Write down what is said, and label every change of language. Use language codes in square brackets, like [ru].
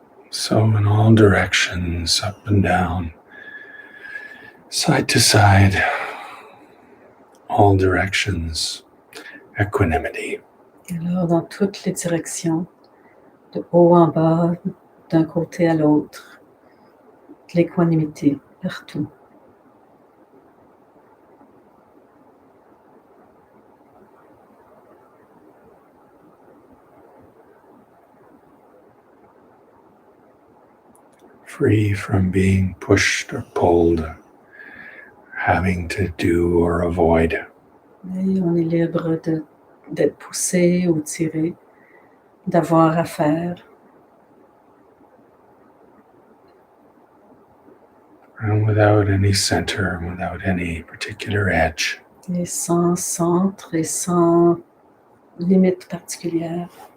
[en] So in all directions, up and down, side to side, all directions, equanimity. [fr] Alors, dans toutes les directions, de haut en bas, d'un côté à l'autre, de l'équanimité partout. [en] Free from being pushed or pulled, having to do or avoid. [fr] Et on est libre d'être poussé ou tiré, d'avoir à faire. [en] And without any center, without any particular edge. [fr] Et sans centre et sans limite particulière.